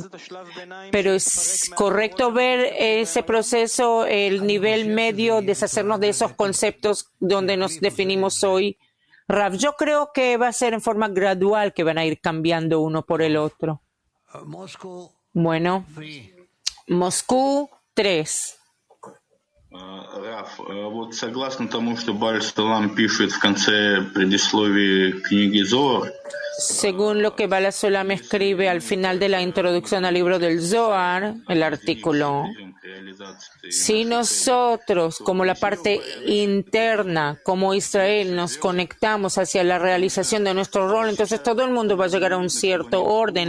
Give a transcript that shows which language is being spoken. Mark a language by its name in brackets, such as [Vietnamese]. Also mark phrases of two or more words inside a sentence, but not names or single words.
[Spanish] Pero es correcto ver ese proceso, el nivel medio, deshacernos de esos conceptos donde nos definimos hoy. Rav, yo creo que va a ser en forma gradual que van a ir cambiando uno por el otro. Bueno, Moscú 3. [Russian] Раф, вот согласно тому, что Баль Салам пишет в конце предисловия книги Зоар, [Spanish] según lo que Bala Sulam escribe al final de la introducción al libro del Zohar, el artículo, si nosotros, como la parte interna, como Israel, nos conectamos hacia la realización de nuestro rol, entonces todo el mundo va a llegar a un cierto orden.